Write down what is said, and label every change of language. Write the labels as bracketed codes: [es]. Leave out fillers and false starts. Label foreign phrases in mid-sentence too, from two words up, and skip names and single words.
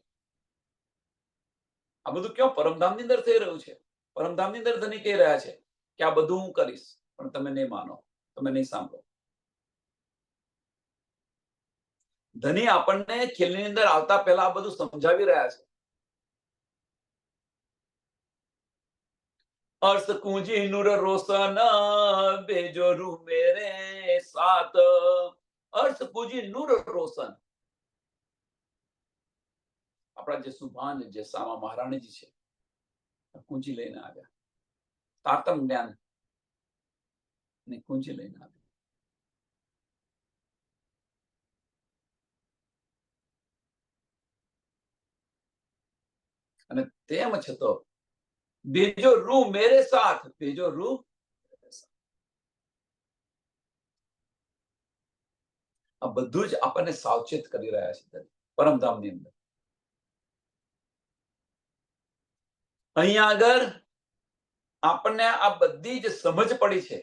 [gu] આ બધું ક્યાં? પરમધામની અંદર થઈ રહ્યું છે. પરમધામની અંદર ધની કહી રહ્યા છે કે આ બધું હું કરીશ, પણ તમે નહીં માનો, તમે નહીં સાંભળો. ધની આપણને ખેલની અંદર આવતા પહેલા આ બધું સમજાવી રહ્યા છે. [hi] अर्श कुंजी नूर रोशन, भेजो रू मेरे साथ. अर्श कुंजी नूर रोशन. [gu] આપણા જે સુભાન જે સામા મહારાણીજી છે, કુંજી લઈને આવ્યા. તારતમ જ્ઞાન ને કુંજી લઈને આવ્યા. અને તેમ છતાં [hi] भेजो रू मेरे साथ. भेजो रू. [gu] આ બધું જ આપણને સાવચેત કરી રહ્યા છે પરમધામની અંદર. અહીંયા આગળ આપણને આ બધી જ સમજ પડી છે.